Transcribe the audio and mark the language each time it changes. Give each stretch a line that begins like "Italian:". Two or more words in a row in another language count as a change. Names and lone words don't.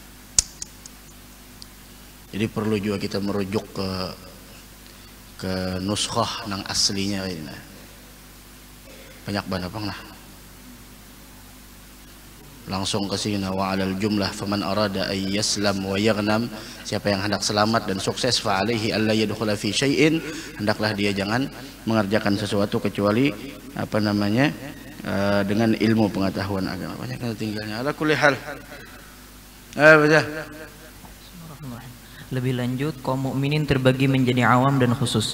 Banjar: Jadi perlu juga kita merujuk ke nuskhah nang aslinya ini.
Indonesian: Nah. Banyak banget bang lah. Langsung ke sini,
Arabic: وعلى الجملة فمن أراد أن يسلم ويغنم,
Indonesian: siapa yang hendak selamat dan sukses
Arabic: فعليه ألا يدخل في شيء,
Indonesian: hendaklah dia jangan mengerjakan sesuatu kecuali apa namanya dengan ilmu pengetahuan agama. Banyak yang tinggalnya
Arabic: على كل حال.
Indonesian: Baca. Lebih lanjut, kaum mukminin terbagi menjadi awam dan khusus.